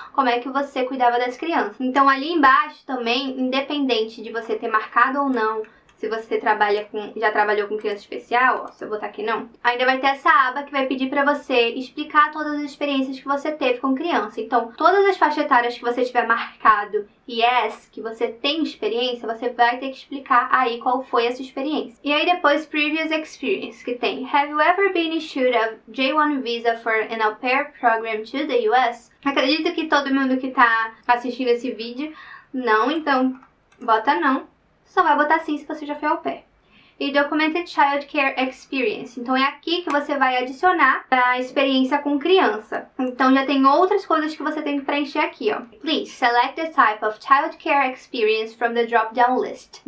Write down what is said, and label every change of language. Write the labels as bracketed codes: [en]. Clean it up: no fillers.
[pt] Como é que você cuidava das crianças. Então ali embaixo também, independente de você ter marcado ou não, se você já trabalhou com criança especial, ó, se eu botar aqui não, ainda vai ter essa aba que vai pedir pra você explicar todas as experiências que você teve com criança. Então, todas as faixas etárias que você tiver marcado yes, que você tem experiência, você vai ter que explicar aí qual foi essa experiência. E aí depois, previous experience, que tem [en] Have you ever been issued a J1 visa for an au pair program to the US? [pt] Acredito que todo mundo que tá assistindo esse vídeo não, então bota não. Só vai botar sim se você já foi au pair. E Documented Child Care Experience. Então é aqui que você vai adicionar a experiência com criança. Então já tem outras coisas que você tem que preencher aqui, ó. [en] Please select the type of Child Care Experience from the drop-down list.